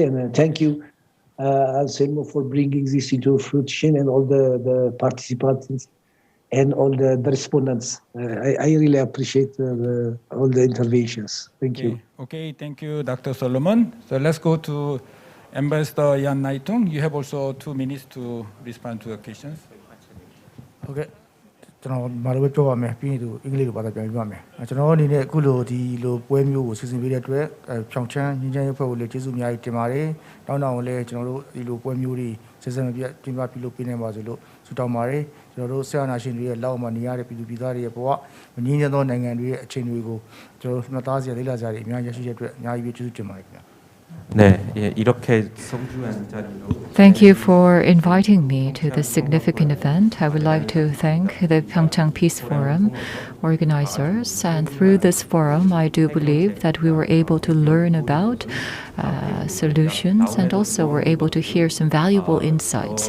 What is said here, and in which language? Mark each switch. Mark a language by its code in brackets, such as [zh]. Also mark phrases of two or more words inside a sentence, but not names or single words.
[en] And thank you, Anselmo, for bringing this into fruition, and all the participants and all the respondents. I really appreciate all the interventions. Thank you. Okay, thank you, Dr. Solomon. So let's go to Ambassador Yan Naitung. You have also 2 minutes to respond to the questions. Okay. [my] ကျွန်တော်မာလိုပဲပြောပါမယ်ပြီးရင်သူအင်္ဂလိပ်လိုဘာသာပြန်ပြပါမယ်ကျွန်တော်အနေနဲ့အခုလိုဒီလိုပွဲမျိုးကိုစီစဉ်ပေးတဲ့အတွက်ဖြောင်ချမ်းငင်းချမ်းရေးဖွဲ့ကိုလည်းကျေးဇူးအများကြီးတင်ပါတယ်တောင်းတကိုလည်းကျွန်တော်တို့ဒီလိုပွဲမျိုးတွေစစ်စစ်မပြတ်တင်ပြပြုလုပ်ပေးနိုင်ပါစေလို့ဆုတောင်းပါတယ်ကျွန်တော်တို့ဆရာနာရှင်တွေရဲ့လောက်မှာနေရတဲ့ပြည်သူပြည်သားတွေရဲ့ဘဝမငြင်းချမ်းသောနိုင်ငံတွေရဲ့အခြေအနေတွေကိုကျွန်တော်တို့မှတ်သားစရာလေ့လာစရာတွေအများကြီးရရှိတဲ့အတွက်အများကြီးကျေးဇူးတင်ပါတယ်ခင်ဗျာ [en] Thank you for inviting me to this significant event. I would like to thank the PyeongChang Peace Forum organizers, and through this forum I do believe that we were able to learn about solutions, and also were able to hear some valuable insights.